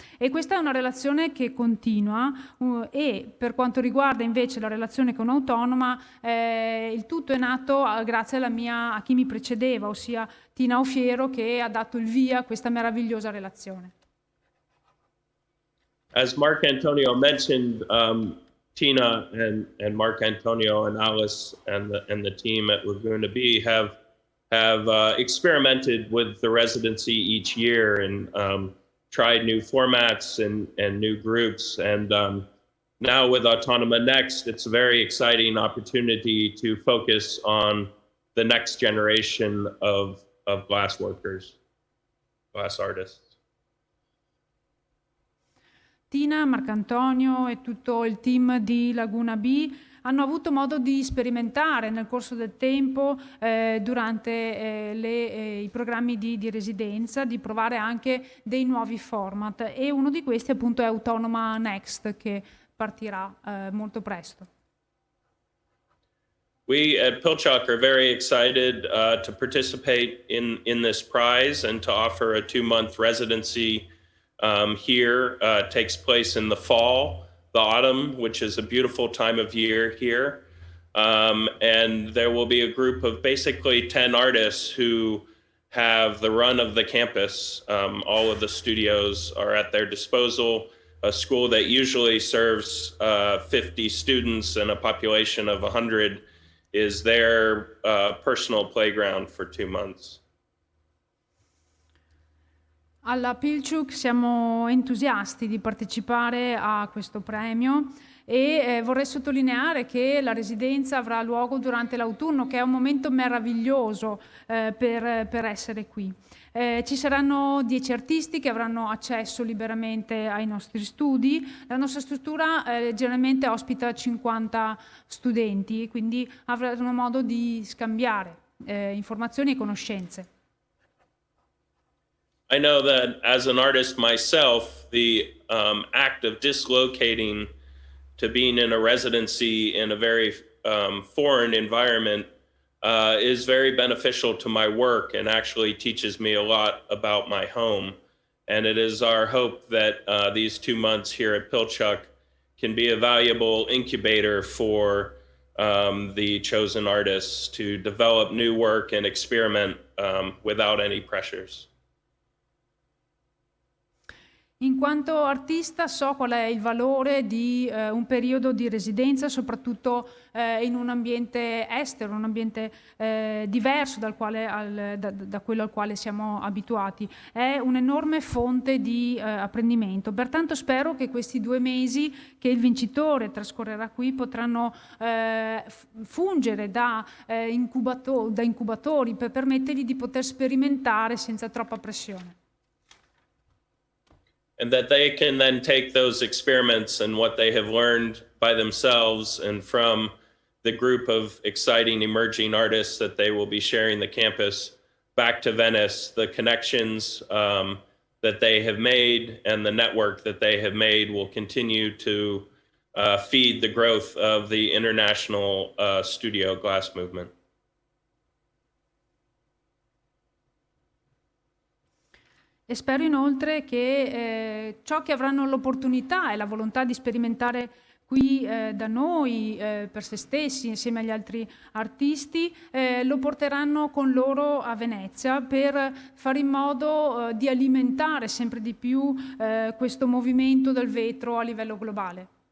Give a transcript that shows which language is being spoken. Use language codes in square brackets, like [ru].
[it] E questa è una relazione che continua e per quanto riguarda invece la relazione con Autonoma, il tutto è nato grazie a chi mi precedeva, ossia Tina Alfiero, che ha dato il via a questa meravigliosa relazione. [en] As Mark Antonio mentioned, Tina and Mark Antonio and Alice and the team at Laguna B have experimented with the residency each year and tried new formats and new groups. And now with Autonoma Next, it's a very exciting opportunity to focus on the next generation of glass workers, glass artists. [it] Tina, Marcantonio e tutto il team di Laguna B hanno avuto modo di sperimentare nel corso del tempo durante i programmi di residenza, di provare anche dei nuovi format e uno di questi appunto è Autonoma Next che partirà molto presto. [en] We at Pilchuck are very excited to participate in this prize and to offer a 2-month residency here. Takes place in the fall, the autumn, which is a beautiful time of year here. And there will be a group of basically 10 artists who have the run of the campus. All of the studios are at their disposal. A school that usually serves 50 students and a population of 100 is their personal playground for 2 months. [it] Alla Pilchuck siamo entusiasti di partecipare a questo premio e vorrei sottolineare che la residenza avrà luogo durante l'autunno, che è un momento meraviglioso per essere qui. Ci saranno 10 artisti che avranno accesso liberamente ai nostri studi. La nostra struttura generalmente ospita 50 studenti, quindi avranno modo di scambiare informazioni e conoscenze. [en] I know that as an artist myself, the act of dislocating to being in a residency in a very foreign environment is very beneficial to my work and actually teaches me a lot about my home. And it is our hope that these 2 months here at Pilchuck can be a valuable incubator for the chosen artists to develop new work and experiment without any pressures. [it] In quanto artista so qual è il valore di un periodo di residenza, soprattutto in un ambiente estero, un ambiente diverso da quello al quale siamo abituati. È un'enorme fonte di apprendimento. Pertanto spero che questi 2 mesi che il vincitore trascorrerà qui potranno fungere da incubatori per permettergli di poter sperimentare senza troppa pressione. [en] And that they can then take those experiments and what they have learned by themselves and from the group of exciting emerging artists that they will be sharing the campus back to Venice, the connections that they have made and the network that they have made will continue to feed the growth of the international studio glass movement. [it] E spero inoltre che ciò che avranno l'opportunità e la volontà di sperimentare qui da noi per se stessi insieme agli altri artisti lo porteranno con loro a Venezia per fare in modo di alimentare sempre di più questo movimento del vetro a livello globale.